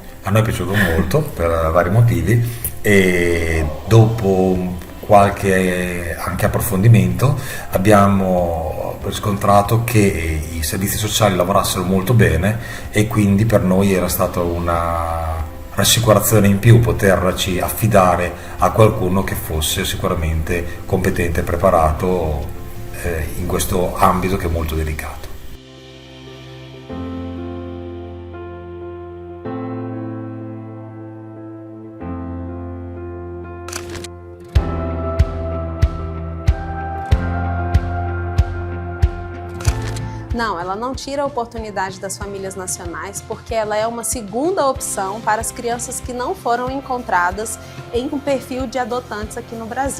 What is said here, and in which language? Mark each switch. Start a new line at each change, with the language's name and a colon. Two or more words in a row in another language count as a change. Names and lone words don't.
Italian: a noi è piaciuto molto per vari motivi e dopo qualche anche approfondimento abbiamo riscontrato che i servizi sociali lavorassero molto bene e quindi per noi era stata una rassicurazione in più poterci affidare a qualcuno che fosse sicuramente competente e preparato in questo ambito che è molto delicato.
Portuguese: Não, ela não tira a oportunidade das famílias nacionais porque ela é uma segunda opção para as crianças que não foram encontradas em um perfil de adotantes aqui no Brasil.